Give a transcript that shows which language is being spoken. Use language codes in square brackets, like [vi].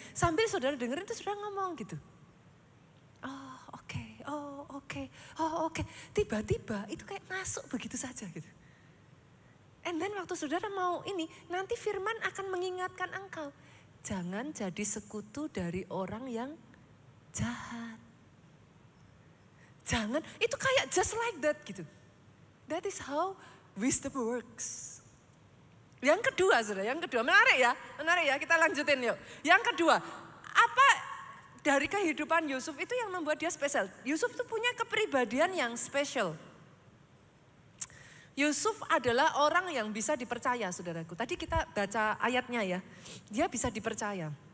[id] Sambil saudara dengerin tuh saudara ngomong gitu. Oh oke, oh oke, oh oke. Tiba-tiba itu kayak masuk begitu saja gitu. [en] And then [id] waktu saudara mau ini, nanti firman akan mengingatkan engkau. Jangan jadi sekutu dari orang yang jahat. Jangan, itu kayak [en] just like that [id] gitu. [en] That is how wisdom works. [id] Yang kedua saudara, yang kedua, menarik ya, kita lanjutin yuk. Yang kedua, apa dari kehidupan Yusuf itu yang membuat dia spesial? Yusuf itu punya kepribadian yang spesial. Yusuf adalah orang yang bisa dipercaya saudaraku. Tadi kita baca ayatnya ya, dia bisa dipercaya.